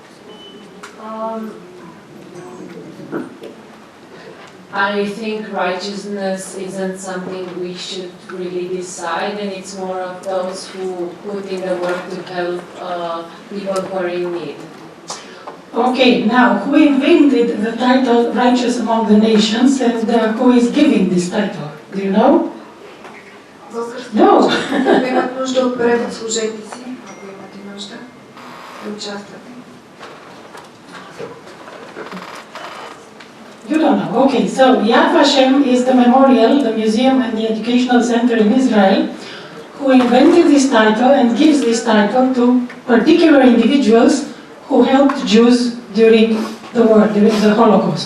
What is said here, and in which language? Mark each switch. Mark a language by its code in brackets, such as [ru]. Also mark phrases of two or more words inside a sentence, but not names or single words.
[en] I think righteousness isn't something we should really decide, and it's more of those who put in the work to help people who are in need. Okay, now, who invented the title Righteous Among the Nations, and who is giving this title? Do you know? No. [bg] Ако имат нужда от превод, служете си, ако имате нужда да участвате. [en] You don't know. Okay, so Yad Vashem is the memorial, the museum and the educational center in Israel who invented this title and gives this title to particular individuals who helped Jews during the war, during the Holocaust.